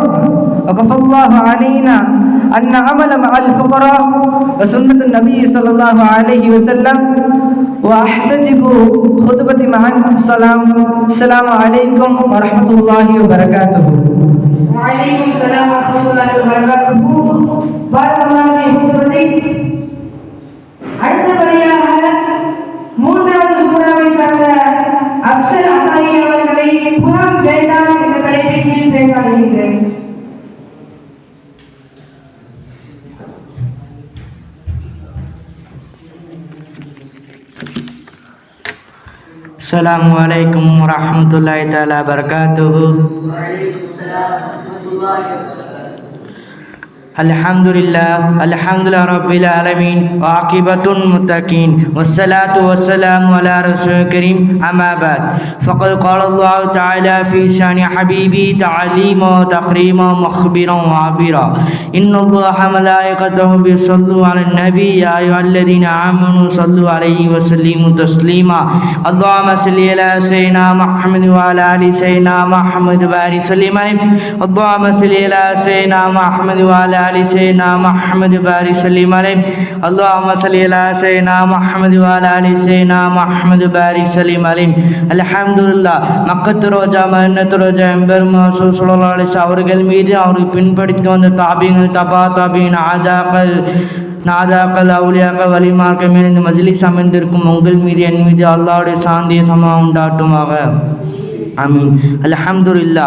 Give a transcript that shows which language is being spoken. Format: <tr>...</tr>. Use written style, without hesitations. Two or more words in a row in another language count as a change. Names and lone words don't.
<ar>وكفى الله علينا أن نعمل مع الفقراء وسنة النبي صلى الله عليه وسلم. وأحتجب خطبتي مع السلام عليكم ورحمة الله وبركاته. وعليكم السلام ورحمة الله وبركاته. بارك الله في خطبتي.</ar> <ta>அடுத்தபடியாக மூன்றாவது சூறாவை சார்ந்த அப்சல் அசாயி அவர்களை புறம் வேண்டாம் என்ற தலைப்பின் கீழ் பேச அழைக்கிறேன்.</ta> <ar>السلام عليكم ورحمة الله تعالى وبركاته. الحمد لله رب العالمين والعاقبة للمتقين والصلاة والسلام على رسوله الكريم أما بعد. فقد قال الله تعالى في شأن حبيبه تعليما وتكريما مخبرا وآمرا. إن الله وملائكته يصلون على النبي يا أيها الذين آمنوا صلوا عليه وسلموا تسليما. اللهم صل على سيدنا محمد وعلى آل سيدنا محمد وبارك وسلم عليه. اللهم صل على سيدنا محمد وعلى آل سيدنا محمد وبارك وسلم عليه. اللهم صل على سيدنا محمد وعلى آل سيدنا محمد وبارك وسلم عليه. Alhamdulillah.</ar> <ta>மக்கத்து ரோஜா மன்னத்து ரோஜா எம்பெருமா</ta> <ar>صلى الله عليه وسلم</ar> <ta>அவர்கள் மீது அவர்கள் பின்பற்றித்து வந்த தாபீங்கள்</ta> <ar>تبع تابعين</ar> <ta>நாதாக்கள் அவுலியாக்கள் வலிமார்கள் மேல் இந்த மஜ்லிஸ் அமைந்திருக்கும் உங்கள் மீது என் மீது அல்லாஹ்வுடைய சாந்திய சமா உண்டாட்டுமாக.</ta> <ar>آمين. الحمد لله.</ar>